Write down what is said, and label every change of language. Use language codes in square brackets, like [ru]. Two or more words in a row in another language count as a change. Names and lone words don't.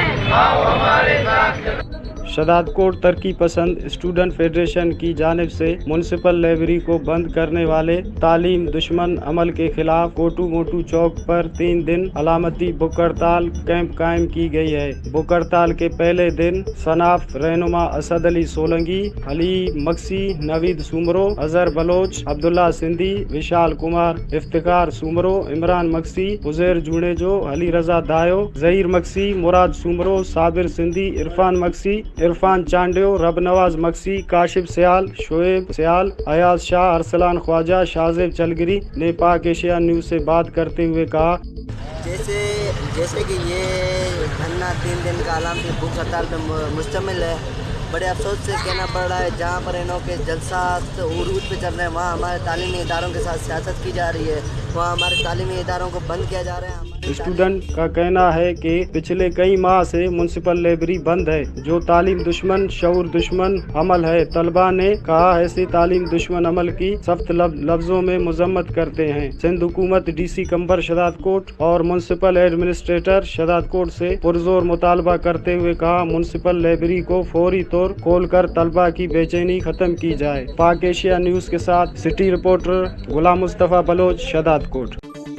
[ur] شہدادکوٹ ترقی پسند اسٹوڈنٹ فیڈریشن کی جانب سے میونسپل لائبریری کو بند کرنے والے تعلیم دشمن عمل کے خلاف کوٹو موٹو چوک پر 3 دن علامتی بک ہڑتال کیمپ قائم کی گئی ہے. بک ہڑتال کے پہلے دن سناف رہنما اسد علی سولنکی، علی مکسی، نوید سومرو، اظہر بلوچ، عبداللہ سندھی، وشال کمار، افتخار سومرو، عمران مکسی، عزیر جونیجو، علی رضا دایو، ظہیر مکسی، مراد سومرو، صابر سندھی، عرفان مکسی، عرفان چانڈیو، ربنواز مکسی، کاشف سیال، شعیب سیال, ایاز شاہ، ارسلان خواجہ، شاہزیب چلگری نے پاک ایشیا نیوز سے بات کرتے ہوئے کہا, جیسے کہ یہ دھرنا 3 دن کا علامتی بھوک ہڑتال پر مشتمل ہے. بڑے افسوس سے کہنا پڑ رہا ہے، جہاں پر انہوں کے جلسہ عروج پہ چل رہے ہیں، وہاں ہمارے تعلیمی اداروں کے ساتھ سیاست کی جا رہی ہے، وہاں ہمارے تعلیمی اداروں کو بند کیا جا رہا ہے. اسٹوڈنٹ کا کہنا ہے کہ پچھلے کئی ماہ سے میونسپل لائبریری بند ہے، جو تعلیم دشمن شعور دشمن عمل ہے. طلبہ نے کہا ایسے تعلیم دشمن عمل کی سخت لفظوں میں مذمت کرتے ہیں. سندھ حکومت DC قمبر شہدادکوٹ اور میونسپل ایڈمنسٹریٹر شہدادکوٹ سے پرزور مطالبہ کرتے ہوئے کہا، میونسپل لائبریری کو فوری طور کھول کر طلبہ کی بے چینی ختم کی جائے. پاک ایشیا نیوز کے ساتھ سٹی رپورٹر غلام مصطفیٰ بلوچ، شہدادکوٹ.